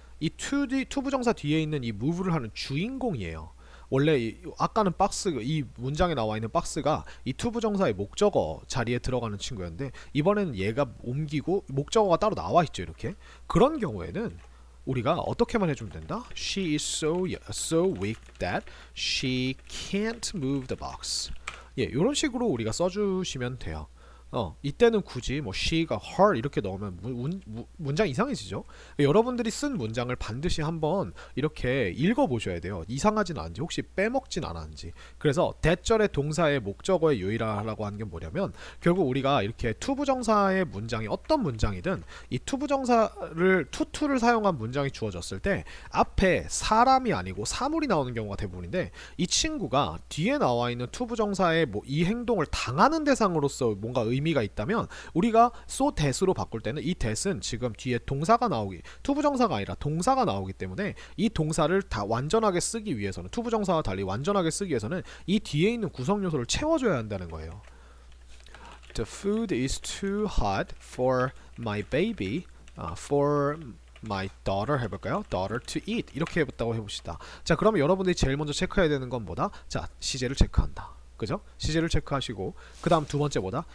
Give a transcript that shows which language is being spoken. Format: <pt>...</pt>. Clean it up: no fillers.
<ko>이 투부정사 뒤에 있는 이 move를 하는 주인공이에요. 원래 아까는 박스 이 문장에 나와 있는 박스가 이 투부정사의 목적어 자리에 들어가는 친구였는데 이번에는 얘가 옮기고 목적어가 따로 나와 있죠. 이렇게 그런 경우에는 우리가 어떻게만 해주면 된다?</ko> <en>She is so weak that she can't move the box.</en> <ko>이런 식으로 우리가 써주시면 돼요. 이때는 굳이 뭐 she가 her 이렇게 넣으면 문장 이상해지죠. 여러분들이 쓴 문장을 반드시 한번 이렇게 읽어보셔야 돼요. 이상하진 않은지 혹시 빼먹진 않았는지. 그래서 대절의 동사의 목적어에 유의하라고 하는 게 뭐냐면 결국 우리가 이렇게 투부정사의 문장이 어떤 문장이든 이 투부정사를 투를 사용한 문장이 주어졌을 때 앞에 사람이 아니고 사물이 나오는 경우가 대부분인데 이 친구가 뒤에 나와 있는 투부정사의 이 행동을 당하는 대상으로서 뭔가 의미가 있다면 우리가 so that으로 바꿀 때는 이 that은 지금 뒤에 동사가 나오기 투부정사가 아니라 동사가 나오기 때문에 이 동사를 다 완전하게 쓰기 위해서는 투부정사와 달리 완전하게 쓰기 위해서는 이 뒤에 있는 구성 요소를 채워줘야 한다는 거예요.</ko> <en>The food is too hot for my baby, for my daughter</en> <ko>해볼까요?</ko> <en>daughter to eat</en> <ko>이렇게 해봤다고 해봅시다. 자 그러면 여러분들이 제일 먼저 체크해야 되는 건 뭐다? 자 시제를 체크한다. 그죠? 시제를 체크하시고 그 다음 두 번째 뭐다?</ko>